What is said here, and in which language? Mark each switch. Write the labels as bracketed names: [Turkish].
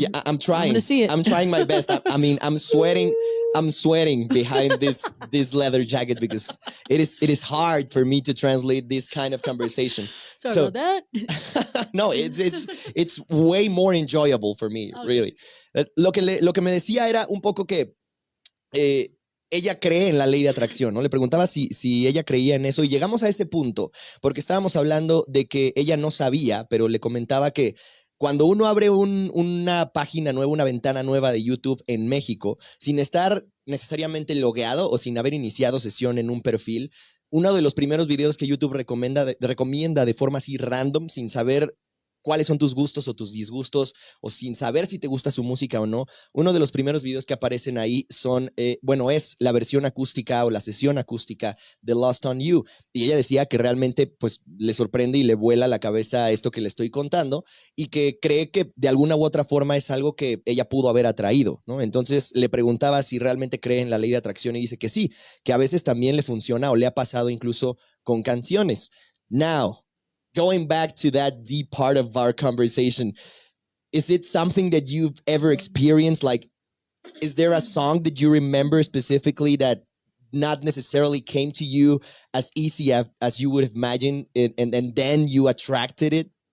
[English] yeah, I'm trying. I'm gonna see it. I'm trying my best. I mean, I'm sweating. I'm sweating behind this leather jacket because it is hard for me to translate this kind of conversation. Sorry So about that. no, it's way more enjoyable for me, Okay. really. [Spanish] Lo que me decía era un poco que ella cree en la ley de atracción, ¿no? Le preguntaba si ella creía en eso y llegamos a ese punto porque estábamos hablando de que ella no sabía, pero le comentaba que cuando uno abre una página nueva, una ventana nueva de YouTube en México, sin estar necesariamente logueado o sin haber iniciado sesión en un perfil, uno de los primeros videos que YouTube recomienda de forma así random, sin saber cuáles son tus gustos o tus disgustos, o sin saber si te gusta su música o no, uno de los primeros videos que aparecen ahí son, es la versión acústica o la sesión acústica de Lost on You. Y ella decía que realmente pues le sorprende y le vuela la cabeza esto que le estoy contando y que cree que de alguna u otra forma es algo que ella pudo haber atraído, ¿no? Entonces le preguntaba si realmente cree en la ley de atracción y dice que sí, que a veces también le funciona o le ha pasado incluso con canciones. [English] Now, going back to that deep part of our conversation, is it something that you've ever experienced? Like, is there a song that you remember specifically that not necessarily came to you as easy as you would imagine it, and then you attracted it?